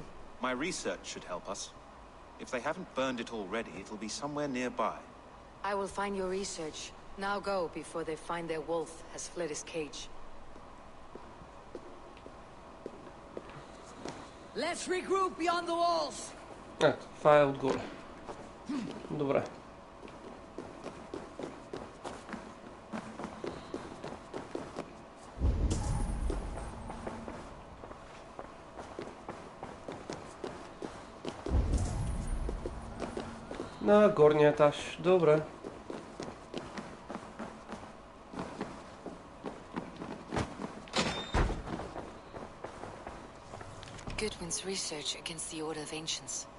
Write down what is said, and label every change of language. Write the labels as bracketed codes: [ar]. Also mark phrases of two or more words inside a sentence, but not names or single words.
[en] My research should help us. If they haven't burned it already, it'll be somewhere nearby. I will find your research. Now go before they find their wolf has fled his cage. Let's regroup beyond the walls. [bg] Това е отгоре. Добре. На горния етаж. Добре. [en] Goodwin's research against the Order of Ancients.